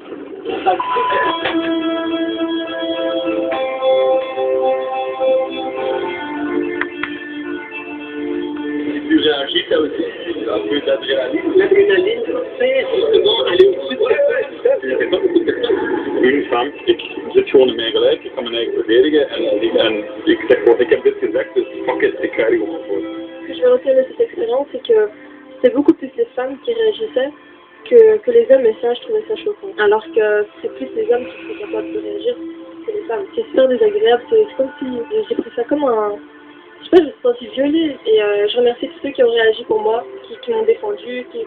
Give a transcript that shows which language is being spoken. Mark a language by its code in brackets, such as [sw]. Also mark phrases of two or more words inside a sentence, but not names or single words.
[fr] Tu réagis, ça aussi. Un peu d'adrénaline. L'adrénaline, c'est justement aller au-dessus de une femme, [nl] ik zit gewoon in mijn gelijk, ik kan mijn eigen verdedigen en ik zeg gewoon, ik heb dit gezegd, dus [en] fuck it, [nl] ik ga er gewoon voor. [fr] Ce que je vais retenir de cette expérience, c'est que c'est beaucoup plus les femmes qui réagissaient que les hommes, et ça, je trouvais ça choquant. Alors que c'est plus les hommes qui sont capables de réagir que les femmes. C'est super désagréable, c'est comme si j'ai pris ça comme un... Je sais pas, je me suis sentie violée, et je remercie tous ceux qui ont réagi pour moi, qui m'ont défendue, qui...